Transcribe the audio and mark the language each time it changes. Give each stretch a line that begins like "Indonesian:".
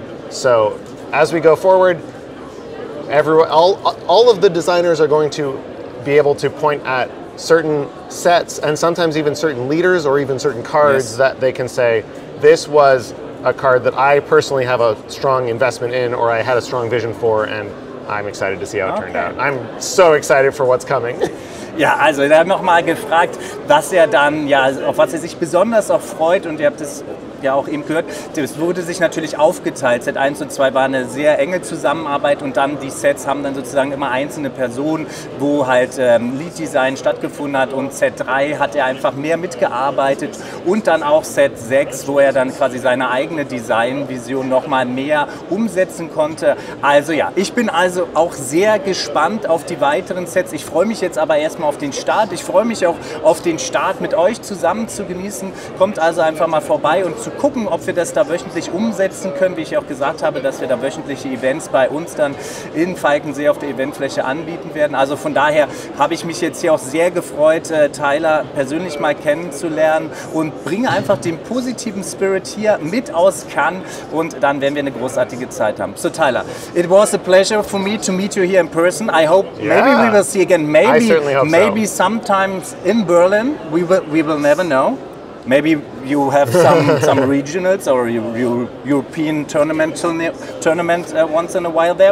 English: So as we go forward, all of the designers are going to be able to point at certain sets and sometimes even certain leaders or even certain cards that they can say, this was a card that I personally have a strong investment in, or I had a strong vision for, and I'm excited to see how it turned out. I'm so excited for what's coming.
German: Ja, also er hat nochmal gefragt, was er dann, auf was er sich besonders auch freut, und ihr habt es ja auch eben gehört, das wurde sich natürlich aufgeteilt. Set 1 und 2 war eine sehr enge Zusammenarbeit, und dann die Sets haben dann sozusagen immer einzelne Personen, wo halt Lead-Design stattgefunden hat, und Set 3 hat er einfach mehr mitgearbeitet, und dann auch Set 6, wo er dann quasi seine eigene Design-Vision nochmal mehr umsetzen konnte. Also ja, ich bin also auch sehr gespannt auf die weiteren Sets. Ich freue mich jetzt aber erstmal auf den Start. Ich freue mich auch auf den Start mit euch zusammen zu genießen. Kommt also einfach mal vorbei und zu zu gucken, ob wir das da wöchentlich umsetzen können, wie ich auch gesagt habe, dass wir da wöchentliche Events bei uns dann in Falkensee auf der Eventfläche anbieten werden. Also von daher habe ich mich jetzt hier auch sehr gefreut, Tyler persönlich mal kennenzulernen und bringe einfach den positiven Spirit hier mit aus Cannes und dann werden wir eine großartige Zeit haben.
English: So Tyler, it was a pleasure for me to meet you here in person. I hope maybe we will see again. Maybe sometimes in Berlin. We will never know. Maybe you have some regionals or European tournament once in a while there.